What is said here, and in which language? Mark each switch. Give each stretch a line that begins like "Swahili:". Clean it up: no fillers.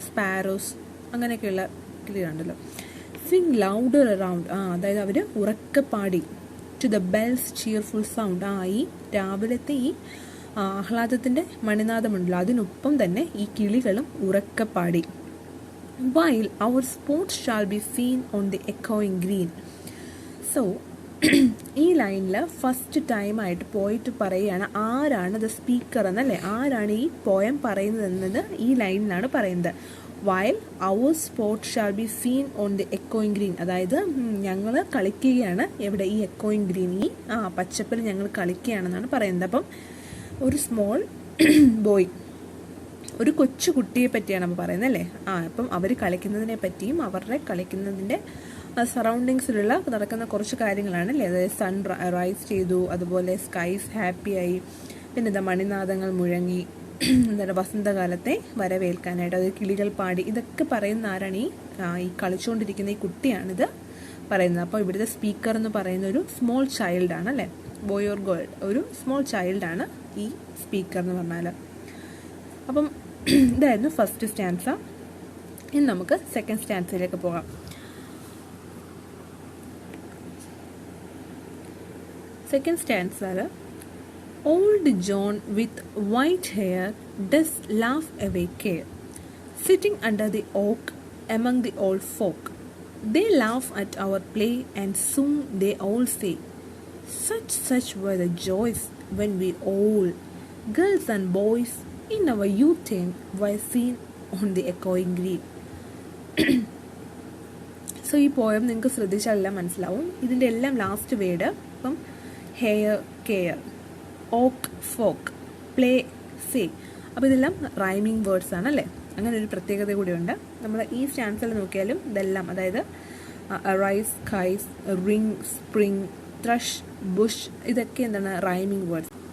Malayalam: Sparrows, അങ്ങനെയൊക്കെയുള്ള കിളികളുണ്ടല്ലോ.
English: sing louder around,
Malayalam: അതായത് അവർ ഉറക്കെ പാടി.
English: to the bells cheerful sound,
Malayalam: ഈ രാവിലത്തെ ഈ ആഹ്ലാദത്തിൻ്റെ മണിനാദമുണ്ടല്ലോ, അതിനൊപ്പം തന്നെ ഈ കിളികളും ഉറക്കെ പാടി.
English: While our sports shall be seen on the echoing green.
Malayalam: So ഈ ലൈനിൽ ഫസ്റ്റ് ടൈമായിട്ട് പോയിട്ട് പറയുകയാണ് ആരാണ് ദ സ്പീക്കർ എന്നല്ലേ, ആരാണ് ഈ പോയം പറയുന്നത് എന്നത് ഈ ലൈനിലാണ് പറയുന്നത്.
English: While our sports shall be seen on the echoing green,
Malayalam: അതായത് ഞങ്ങൾ കളിക്കുകയാണ് എവിടെ? ഈ echoing green, ഈ പച്ചപ്പിൽ ഞങ്ങൾ കളിക്കുകയാണെന്നാണ് പറയുന്നത്. അപ്പം ഒരു സ്മോൾ ബോയ്, ഒരു കൊച്ചു കുട്ടിയെ പറ്റിയാണ് നമ്മൾ പറയുന്നത് അല്ലേ. അപ്പം അവർ കളിക്കുന്നതിനെ പറ്റിയും അവരുടെ കളിക്കുന്നതിൻ്റെ സറൗണ്ടിങ്സിലുള്ള നടക്കുന്ന കുറച്ച് കാര്യങ്ങളാണ് അല്ലേ. അതായത് സൺ റൈസ് ചെയ്തു, അതുപോലെ സ്കൈസ് ഹാപ്പിയായി, പിന്നെ എന്താ മണിനാദങ്ങൾ മുഴങ്ങി, എന്താണ് വസന്തകാലത്തെ വരവേൽക്കാനായിട്ട് അത് കിളികൾ പാടി, ഇതൊക്കെ പറയുന്ന ആരാണ്? ഈ കളിച്ചുകൊണ്ടിരിക്കുന്ന ഈ കുട്ടിയാണിത് പറയുന്നത്. അപ്പോൾ ഇവിടുത്തെ സ്പീക്കർ എന്ന് പറയുന്ന ഒരു സ്മോൾ ചൈൽഡാണ് അല്ലേ, ബോയ് ഓർ ഗേൾ, ഒരു സ്മോൾ ചൈൽഡാണ് ഈ സ്പീക്കർ എന്ന് പറഞ്ഞാൽ. അപ്പം ഇതായിരുന്നു ഫസ്റ്റ് സ്റ്റാൻസ. ഇനി നമുക്ക് സെക്കൻഡ് സ്റ്റാൻസയിലേക്ക് പോകാം. Second സ്റ്റാൻസയിൽ
English: Old John with white hair does laugh away care, sitting under the oak among the old folk. They laugh at our play and soon they all say, such were the joys when we all, girls and boys, in our youth time were seen on the echoing green.
Malayalam: So ഈ poem നിങ്ങൾക്ക് ശ്രദ്ധിച്ചാൽ എല്ലാം മനസ്സിലാവും. ഇതിൻ്റെ എല്ലാം last word ഇപ്പം hair care, ഓക്ക് folk, play say, അപ്പോൾ ഇതെല്ലാം റൈമിങ് വേർഡ്സ് ആണ് അല്ലേ. അങ്ങനെ ഒരു പ്രത്യേകത കൂടിയുണ്ട്. നമ്മൾ ഈ സ്റ്റാൻസിൽ നോക്കിയാലും ഇതെല്ലാം, അതായത് റൈസ്, കൈസ്, റിങ്, സ്പ്രിങ്, ത്രഷ്, ബുഷ്, ഇതൊക്കെ എന്താണ് റൈമിങ് വേർഡ്സ്.